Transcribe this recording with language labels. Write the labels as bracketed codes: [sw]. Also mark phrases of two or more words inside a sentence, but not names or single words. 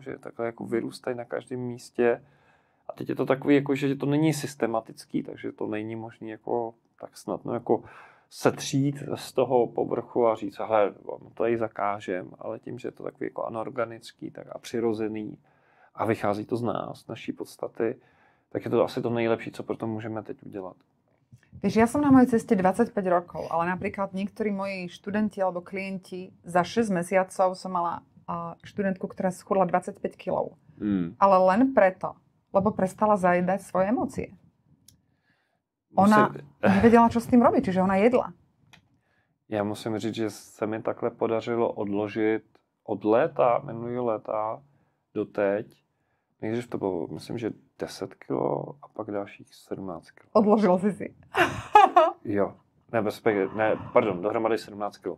[cs] Že takhle jako vyrůstají na každém místě. A teď je to takový, jako, že to není systematický, takže to není možné jako tak snadno jako setřít z toho povrchu a říct, hele, to tady zakážem, ale tím, že je to takový jako anorganický tak a přirozený a vychází to z nás, naší podstaty, tak je to asi to nejlepší, co pro to můžeme teď udělat. [sk] Vieš, ja som na mojej ceste 25 rokov, ale napríklad niektorí moji študenti alebo klienti za 6 mesiacov som mala študentku, ktorá schudla 25 kg. Ale len preto, lebo prestala zajedať svoje emócie. Ona nevedela, čo s tým robiť, čiže ona jedla. [cs] Já musím říct, že se mi takhle podařilo odložit od léta, minulý léta do teď. Nejdřív to bylo, myslím, že 10 kilo a pak dalších 17 kilo. Odložil si. Jo. Pardon, dohromady 17 kilo.